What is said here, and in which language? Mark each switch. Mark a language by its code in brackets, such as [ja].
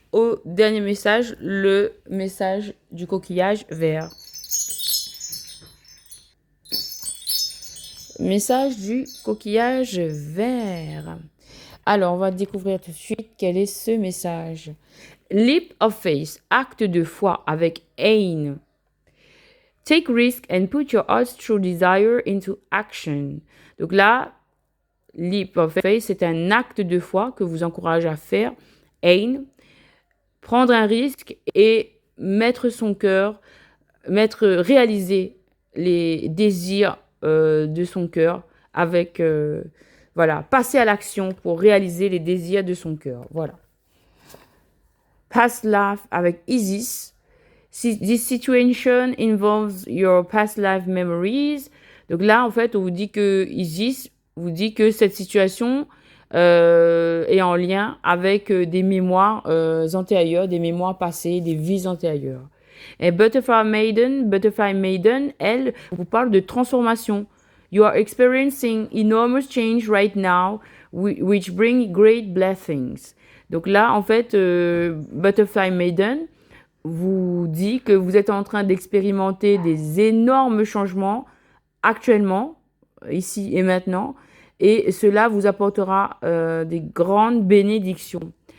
[fr] au dernier message, le message du coquillage vert. Message du coquillage vert. Alors, on va découvrir tout de suite quel est ce message. [en] Leap of faith, [fr] acte de foi avec Ain. [en] Take risk and put your heart's true desire into action. [fr] Donc là, [en] leap of faith, [fr] c'est un acte de foi que vous encourage à faire. Ain, prendre un risque et mettre son cœur, réaliser les désirs de son cœur avec, voilà, passer à l'action pour réaliser les désirs de son cœur. Voilà. [en] Past life [fr] avec Isis. [en] This situation involves your past life memories. [fr] Donc là, en fait, on vous dit que Isis vous dit que cette situation est en lien avec des mémoires antérieures, des mémoires passées, des vies antérieures. Et Butterfly Maiden, elle vous parle de transformation. [en] You are experiencing enormous change right now, which bring great blessings. [fr] Donc là, en fait, Butterfly Maiden vous dit que vous êtes en train d'expérimenter des énormes changements actuellement, ici et maintenant, et cela vous apportera des grandes bénédictions.